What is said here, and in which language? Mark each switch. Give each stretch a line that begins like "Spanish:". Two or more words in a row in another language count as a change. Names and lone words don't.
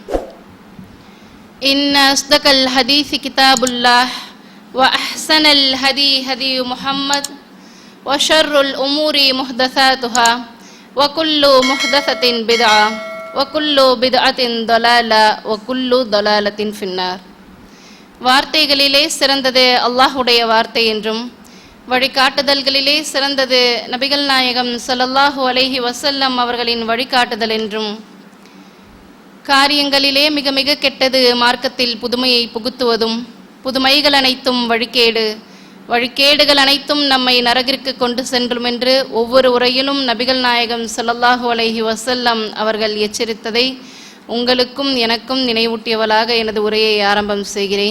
Arabic: إن أصدق الحديث كتاب الله وأحسن الهدي هدي محمد وشر الأمور محدثاتها وكل محدثة بدعة وكل بدعة ضلالة وكل ضلالة في النار.
Tamil: வார்த்தைகளிலே சிறந்தது அல்லாஹ்வுடைய வார்த்தை என்றும் வழிகாட்டுதல்களிலே சிறந்தது நபிகள் நாயகம்
Arabic: صلى الله عليه وسلم
Tamil: அவர்களின் வழிகாட்டுதல் என்றும் காரியங்களிலே மிக மிக கெட்டது மார்க்கத்தில் புதுமையை புகுத்துவதும் புதுமைகள் அனைத்தும் வழிகேடுகள் அனைத்தும் நம்மை நரகிற்கு கொண்டு சென்றும் என்று ஒவ்வொரு உரையிலும் நபிகள் நாயகம்
Arabic: صلى الله عليه وسلم
Tamil: அவர்கள் எச்சரித்ததை உங்களுக்கும் எனக்கும் நினைவூட்டியவளாக எனது உரையை ஆரம்பம் செய்கிறேன்.